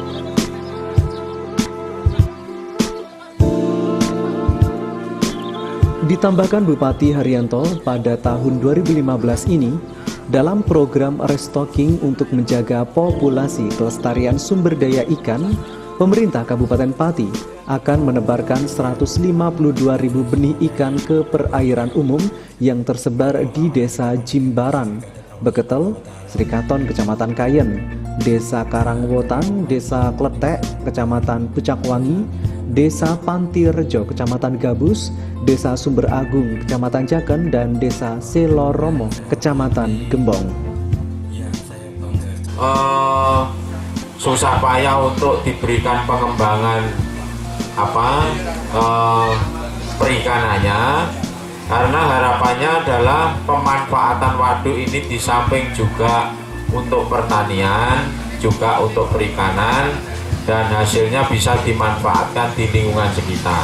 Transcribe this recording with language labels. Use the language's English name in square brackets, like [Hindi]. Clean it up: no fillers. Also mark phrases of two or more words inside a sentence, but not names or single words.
[Indonesian] Ditambahkan Bupati Haryanto, pada tahun 2015 ini, dalam program restocking untuk menjaga populasi kelestarian sumber daya ikan, pemerintah Kabupaten Pati akan menebarkan 152.000 benih ikan ke perairan umum yang tersebar di Desa Jimbaran, Beketel, Srikaton, Kecamatan Kayen, Desa Karangwotan, Desa Kletek, Kecamatan Pucakwangi, Desa Pantirejo, Kecamatan Gabus, Desa Sumber Agung, Kecamatan Jaken, dan Desa Seloromo, Kecamatan Gembong. Susah payah untuk diberikan pengembangan perikanannya, karena harapannya adalah pemanfaatan waduk ini di samping juga untuk pertanian, juga untuk perikanan, dan hasilnya bisa dimanfaatkan di lingkungan sekitar.